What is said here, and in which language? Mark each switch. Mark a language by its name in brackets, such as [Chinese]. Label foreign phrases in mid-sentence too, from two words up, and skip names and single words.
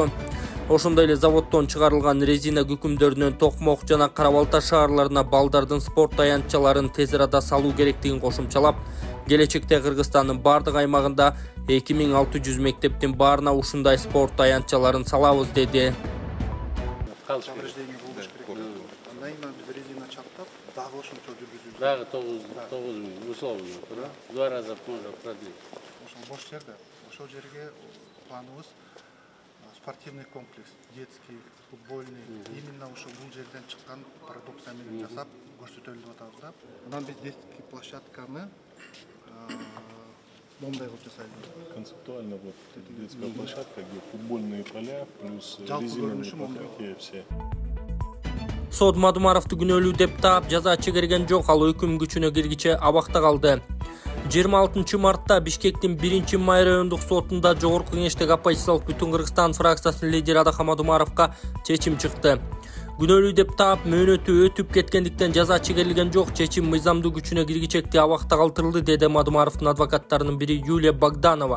[Kyrgyz] Ошондой эле заводдон чыгарылган резина күкүмдөрүнөн Токмок жана Кара Балта шаарларына балдардын спорт аянтчаларын тез арада салуу керектигин кошумчалап, келечекте Кыргызстандын бардык аймагында 2600 мектептин баарына ушундай спорт аянтчаларын салабыз деди. [Russian] Дагы 9 условно, 2 раза можно продлить. [Kyrgyz] Бош жерде, ошол жерге планыбыз [Russian] спортивный комплекс, детский, футбольный, именно [Kyrgyz] ошо бул жерден чыккан продукция менен жасап көрсөтөлүп атабыз да. Анан биз детский площадканы момундай кылып жасайлыбыз. [Russian] Концептуально вот детская площадка, где футбольные поля плюс резиновые покрытия все. [Kyrgyz] Сот Мадумаровду күнөөлүү деп таап жаза чегерген жок, ал өкүм күчүнө киргиче абакта калды. 26 мартта Бишкектин 1-Май райондук сотунда Жогорку Кеңештеги оппозициялык Бүтүн Кыргызстан фракциясынын лидери Адахан Мадумаровго чечим чыкты. Күнөөлүү деп таап мөөнөтү өтүп кеткендиктен жаза чегерилген жок, чечим мыйзамдуу күчүнө киргичекте абакта калтырылды, деди Мадумаровдун адвокаттарынын бири Юлия Богданова.